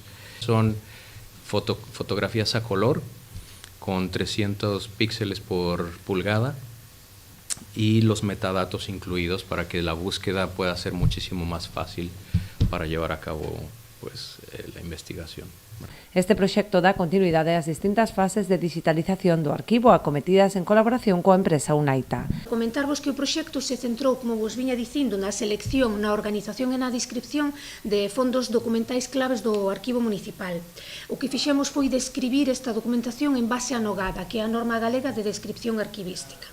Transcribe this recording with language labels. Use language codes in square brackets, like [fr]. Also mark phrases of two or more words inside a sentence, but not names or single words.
[es] Son fotografías a color con 300 píxeles por pulgada y los metadatos incluidos para que la búsqueda pueda ser muchísimo más fácil para llevar a cabo pues, la investigación. [gl] Este proxecto dá continuidade ás distintas fases de digitalización do arquivo acometidas en colaboración coa empresa Unaita. Comentarvos que o proxecto se centrou, como vos viña dicindo, na selección, na organización e na descripción de fondos documentais claves do arquivo municipal. O que fixemos foi describir esta documentación en base á NOGADA, que é a norma galega de descripción arquivística.